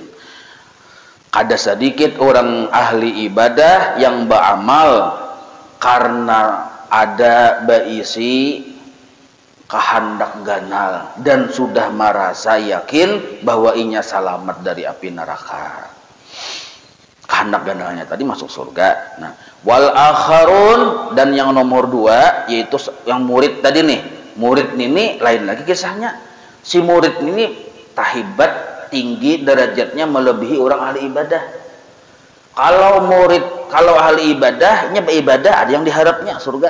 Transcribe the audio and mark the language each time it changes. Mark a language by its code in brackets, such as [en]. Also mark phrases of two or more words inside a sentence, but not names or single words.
[id] Kada sedikit orang ahli ibadah yang beramal karena ada berisi kehendak ganal dan sudah merasa yakin bahwa inya selamat dari api neraka. Kehendak ganalnya tadi masuk surga. Nah, [ar] wal akharun, [id] dan yang nomor 2 yaitu yang murid tadi nih. Murid ini lain lagi kisahnya. Si murid ini tahibat tinggi derajatnya melebihi orang ahli ibadah. Kalau ahli ibadahnya beribadah ada yang diharapnya surga.